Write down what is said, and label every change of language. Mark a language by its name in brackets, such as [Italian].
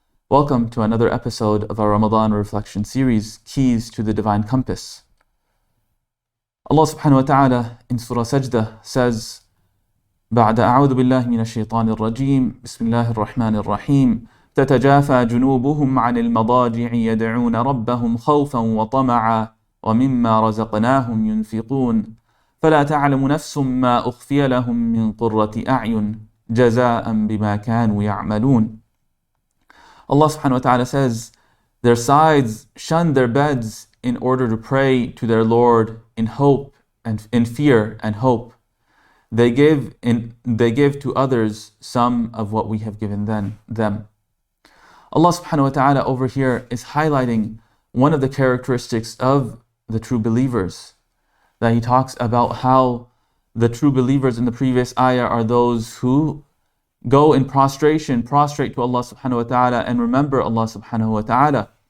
[English] Welcome to another episode of our Ramadan reflection series, Keys to the Divine Compass. Allah subhanahu wa ta'ala in Surah Sajdah says, [Arabic] بعد أعوذ بالله من الشيطان الرجيم بسم الله الرحمن الرحيم تتجافى جنوبهم عن المضاجع يدعون ربهم خوفا وطمعا ومما رزقناهم ينفقون فلا تعلم نفس ما أخفي لهم من قرة أعين جزاء بما كانوا يعملون. [English] Allah subhanahu wa ta'ala says, their sides shun their beds in order to pray to their Lord in hope and in fear and hope. They give to others some of what we have given them. Allah subhanahu wa ta'ala over here is highlighting one of the characteristics of the true believers, that he talks about how the true believers in the previous ayah are those who go in prostrate to Allah subhanahu wa ta'ala and remember Allah subhanahu wa ta'ala.